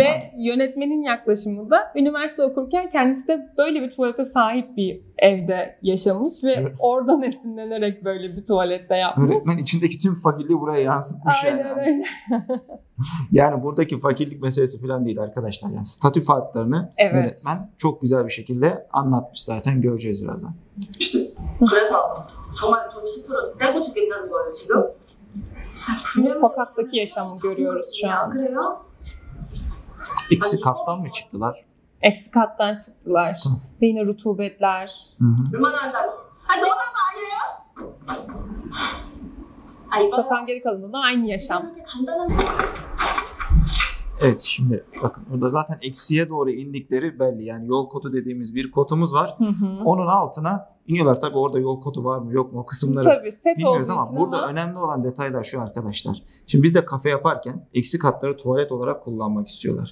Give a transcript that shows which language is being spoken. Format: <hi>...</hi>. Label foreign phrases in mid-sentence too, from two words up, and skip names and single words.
<tr>Ve yönetmenin yaklaşımı da üniversite okurken kendisi de böyle bir tuvalete sahip bir evde yaşamış ve evet, oradan esinlenerek böyle bir tuvalette yapmış. Öğretmen içindeki tüm fakirliği buraya yansıtmış. Aynen öyle. Yani buradaki fakirlik meselesi falan değil arkadaşlar. Yani statü farklarını yönetmen çok güzel bir şekilde anlatmış, zaten göreceğiz birazdan. İşte.</tr> <ko>그래서 정말 돈 10% 떼고 주겠다는 거예요 지금?</ko> <tr>Sokaktaki yaşamı görüyoruz şu an.</tr> <ko>그래요?</ko> <tr>İkisi kattan mı çıktılar? Eksi kattan çıktılar. Ve yine rutubetler.</tr> <ko>얼마나 한다고? 아 너무한 거 아니에요? 아 이거</ko> <tr>Sokağın geri kalanında da aynı yaşam.</tr> <ko>그렇게 간단한</ko> <tr>Evet, şimdi bakın burada zaten eksiye doğru indikleri belli. Yani yol kodu dediğimiz bir kodumuz var. Onun altına iniyorlar. Tabii orada yol kodu var mı yok mu o kısımları Tabii set bilmiyoruz olduğu ama için burada önemli olan detaylar şu arkadaşlar. Şimdi biz de kafe yaparken eksi katları tuvalet olarak kullanmak istiyorlar.</tr>